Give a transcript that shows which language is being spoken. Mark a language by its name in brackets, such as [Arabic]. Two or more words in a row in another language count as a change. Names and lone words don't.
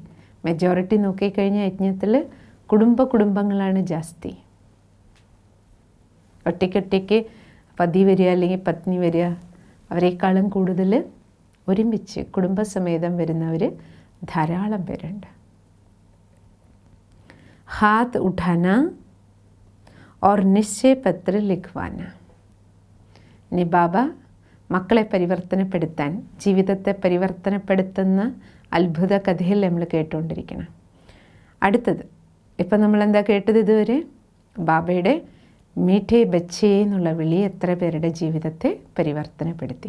[Malayalam] മെജോറിറ്റി നോക്കിക്കഴിഞ്ഞാൽ യജ്ഞത്തിൽ കുടുംബങ്ങളാണ് ജാസ്തി. ഒറ്റയ്ക്കൊറ്റയ്ക്ക് പതി വരിക അല്ലെങ്കിൽ പത്നി വരിക, അവരെക്കാളും കൂടുതൽ ഒരുമിച്ച് കുടുംബസമേതം വരുന്നവർ ധാരാളം പേരുണ്ട്. [Hindi] हाथ उठाना और निश्चय पत्र लिखवाना. [Malayalam] ഇനി ബാബ മക്കളെ പരിവർത്തനപ്പെടുത്താൻ, ജീവിതത്തെ പരിവർത്തനപ്പെടുത്തുന്ന അത്ഭുത കഥയിൽ നമ്മൾ കേട്ടുകൊണ്ടിരിക്കണം. അടുത്തത് ഇപ്പം നമ്മളെന്താ കേട്ടത് ഇതുവരെ? ബാബയുടെ [Hindi] मीठे बच्चे [Malayalam] എന്നുള്ള വിളി എത്ര പേരുടെ ജീവിതത്തെ പരിവർത്തനപ്പെടുത്തി.